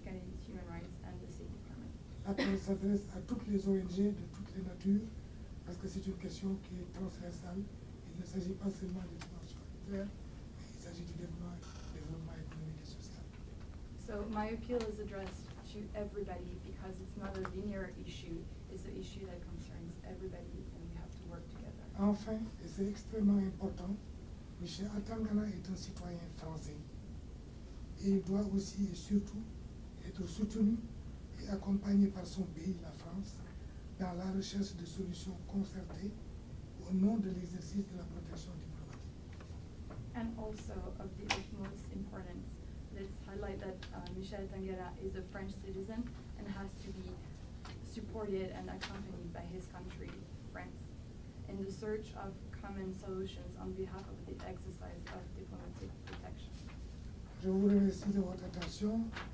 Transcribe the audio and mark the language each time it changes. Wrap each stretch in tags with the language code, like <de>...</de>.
<en>Kennedy's Human Rights, and the State Department.</en> <fr>L'appel s'adresse à toutes les ONG de toutes les natures, parce que c'est une question qui est transversale. Il ne s'agit pas seulement des dimensions humanitaires, mais il s'agit du développement économique et social.</fr> <en>So my appeal is addressed to everybody because it's not a linear issue. It's an issue that concerns everybody, and we have to work together.</en> <fr>Enfin, et c'est extrêmement important, Michel Atangana est un citoyen français. Et il doit aussi et surtout être soutenu et accompagné par son pays, la France, dans la recherche de solutions concertées au nom de l'exercice de la protection diplomatique.</fr> <en>And also of the utmost importance, let's highlight that Michel Atangana is a French citizen and has to be supported and accompanied by his country, France, in the search of common solutions on behalf of the exercise of diplomatic protection.</en> <fr>Je vous remercie de votre attention.</fr>